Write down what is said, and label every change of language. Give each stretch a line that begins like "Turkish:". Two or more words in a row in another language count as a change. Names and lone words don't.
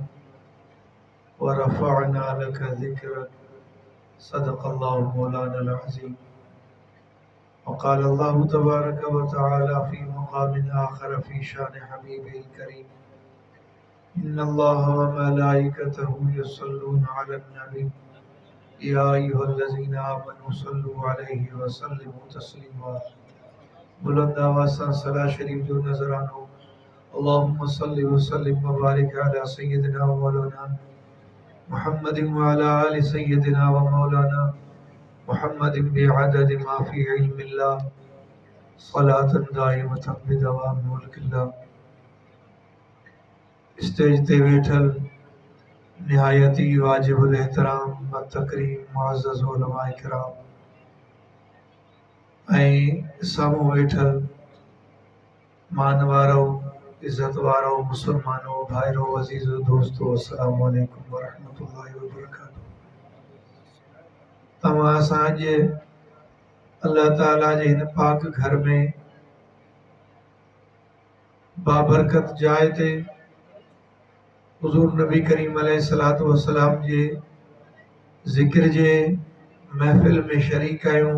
Arabic: ورفعنا لك ذكرك. صدق الله مولانا العظيم. وقال الله تبارك وتعالى في مقام آخر في شأن حبيب الكريم. إن الله وملائكته يصلون على النبي يا أيها الذين آمنوا صلوا عليه وسلموا تسليما.
Sindhi: बुलंद आवाज़ सां सलात शरीफ जो नज़रानो।
Arabic: اللهم صل وسلم وبارك على سيدنا ومولانا محمد وعلى آل سيدنا ومولانا محمد بعدد ما في علم الله صلاة دائمة بدوام ملك الله.
Sindhi: स्टेज ते वेठल निहायती वाजिबुल एहतराम व तकरीम मुअज़्ज़ज़ उलमा इकराम ऐं साम्हूं वेठल मान वारो इज़्ज़त वारो मुसलमानो भाइरो अज़ीज़ो दोस्तो
Arabic: السلام عليكم ورحمة الله وبركاته.
Sindhi: तव्हां असां अॼु अल्लाह ताला जे हिन पाक घर में बाबरकत जाइ ते हुज़ूर नबी करीम
Arabic: عليه الصلاة والسلام
Sindhi: जे ज़िक्र जे महफ़िल में शरीक आहियूं।